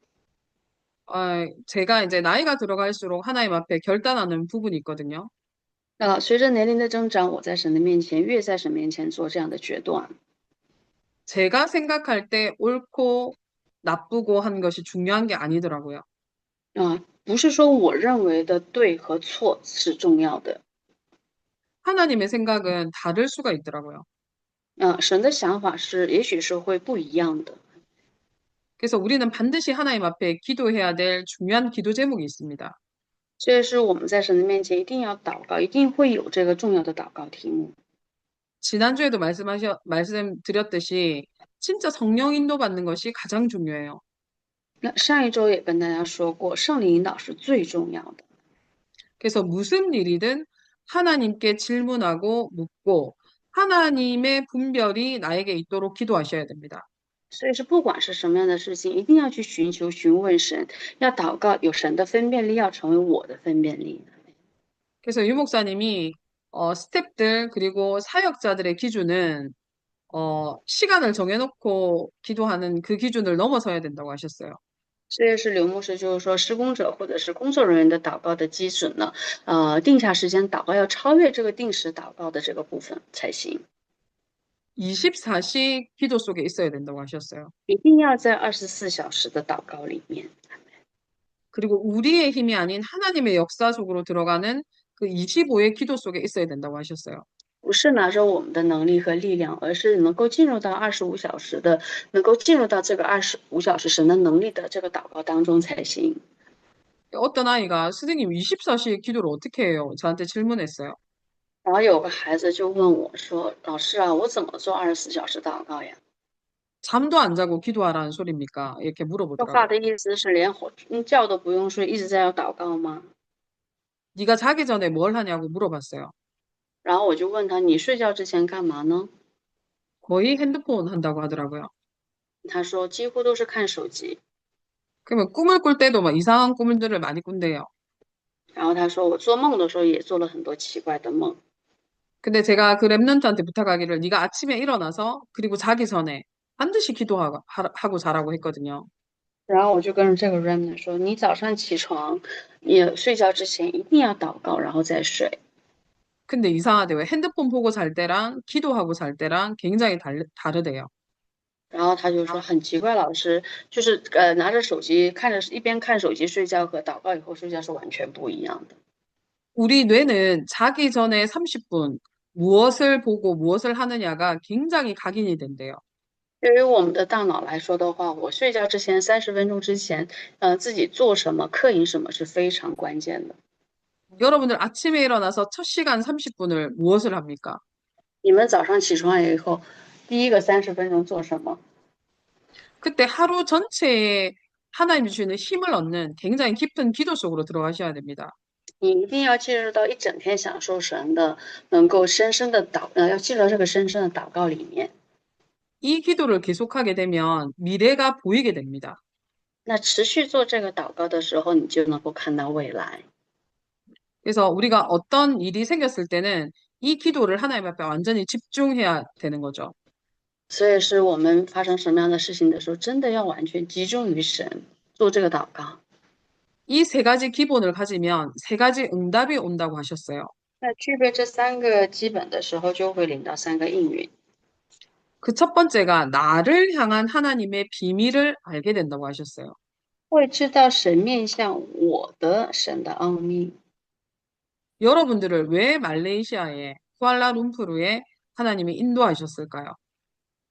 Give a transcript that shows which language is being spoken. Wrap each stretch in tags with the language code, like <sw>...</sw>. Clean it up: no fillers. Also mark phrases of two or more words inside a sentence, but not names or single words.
<ko>제가 이제 나이가 들어갈수록 하나님 앞에 결단하는 부분이 있거든요.</ko> <zh>随着年龄的增长，我在神的面前，越在神面前做这样的决断。</zh> <ko>제가 생각할 때 옳고 나쁘고 한 것이 중요한 게 아니더라고요.</ko> <zh>不是说我认为的对和错是重要的，</zh> <ko>하나님의 생각은 다를 수가 있더라고요.</ko> <zh>神的想法是，也许是会不一样的。</zh> <ko>그래서 우리는 반드시 하나님 앞에 기도해야 될 중요한 기도 제목이 있습니다.</ko> <zh>这是我们在神的面前一定要祷告，一定会有这个重要的祷告题目。</zh> <ko>지난주에도 말씀드렸듯이 진짜 성령 인도받는 것이 가장 중요해요.</ko> <zh>那上一周也跟大家说过，圣灵引导是最重要的。</zh> <ko>그래서 무슨 일이든 하나님께 질문하고 묻고 하나님의 분별이 나에게 있도록 기도하셔야 됩니다.</ko> <zh>所以是不管是什么样的事情，一定要去寻求、询问神，要祷告，有神的分辨力，要成为我的分辨力。</zh> <ko>그래서 유 목사님이 스탭들 그리고 사역자들의 기준은 시간을 정해놓고 기도하는 그 기준을 넘어서야 된다고 하셨어요.</ko> <zh>这也是刘牧师就是说，施工者或者是工作人员的祷告的基准呢，定下时间祷告要超越这个定时祷告的这个部分才行，</zh> <ko>24시 기도 속에 있어야 된다고 하셨어요.</ko> <zh>一定要在24小时的祷告里面。</zh> <ko>그리고 우리의 힘이 아닌 하나님의 역사 속으로 들어가는 그 25의 기도 속에 있어야 된다고 하셨어요.</ko> <zh>不是拿着我们的能力和力量，而是能够进入到25小时的，能够进入到这个25小时神的能力的这个祷告当中才行。</zh> <ko>어떤 아이가 선생님 24시 기도를 어떻게 해요? 저한테 질문했어요.</ko> <zh>然后有个孩子就问我说：“老师啊，我怎么做24小时祷告呀？”</zh> <ko>잠도 안 자고 기도하라는 소리입니까? 이렇게</ko> <zh>这话</zh> <ko>물어보더라고요.</ko> <zh>的意思是连觉都不用睡，一直在要祷告吗？</zh> <ko>네가 자기 전에 뭘 하냐고 물어봤어요.</ko> <zh>然后我就问他：“你睡觉之前干嘛呢？”</zh> <ko>거의 핸드폰 한다고 하더라고요.</ko> <zh>他说：“几乎都是看手机。”</zh> <ko>그러면 꿈을 꿀 때도 막 이상한 꿈들을 많이 꾼대요.</ko> <zh>然后他说：“我做梦的时候也做了很多奇怪的梦。”</zh> <ko>근데 제가 그 랩런트한테 부탁하기를 네가 아침에 일어나서 그리고 자기 전에 반드시 기도하고 하고 자라고 했거든요.</ko> <zh>然后我就跟这个 Remnant 说：“你早上起床，你睡觉之前一定要祷告，然后再睡。”</zh> <ko>근데 이상하대요. 핸드폰 보고 잘 때랑 기도하고 잘 때랑 굉장히 다르대요.</ko> <zh>然后他就说很奇怪，老师就是拿着手机看着一边看手机睡觉和祷告以后睡觉是完全不一样的。</zh> <ko>우리 뇌는 자기 전에 30분 무엇을 보고 무엇을 하느냐가 굉장히 각인이 된대요.</ko> <zh>对于我们的大脑来说的话，我睡觉之前30分钟之前，自己做什么、刻印什么是非常关键的。</zh> <ko>여러분들 아침에 일어나서 첫 시간 30분을 무엇을 합니까?</ko> <zh>你们早上起床以后，第一个30分钟做什么？</zh> <ko>그때 하루 전체에 하나님이 주는 힘을 얻는 굉장히 깊은 기도 속으로 들어가셔야 됩니다.</ko> <zh>你一定要进入到一整天享受神的，能够深深的要进入到这个深深的祷告里面。</zh> <ko>이 기도를 계속하게 되면 미래가 보이게 됩니다.</ko> <zh>那持续做这个祷告的时候，你就能够看到未来。</zh> <ko>그래서 우리가 어떤 일이 생겼을 때는 이 기도를 하나님 앞에 완전히 집중해야 되는 거죠.</ko> <zh>所以是我们发生什么样的事情的时候，真的要完全集中于神，做这个祷告。</zh> <ko>이 세 가지 기본을 가지면 세 가지 응답이 온다고 하셨어요.</ko> <zh>那具备这3个基本的时候，就会领到3个应允。</zh> <ko>그 첫 번째가 나를 향한 하나님의 비밀을 알게 된다고 하셨어요.</ko> <zh>会知道神面向我的神的奥秘。</zh> <ko>여러분들을 왜 말레이시아에 쿠알라룸푸르에 하나님이 인도하셨을까요?</ko>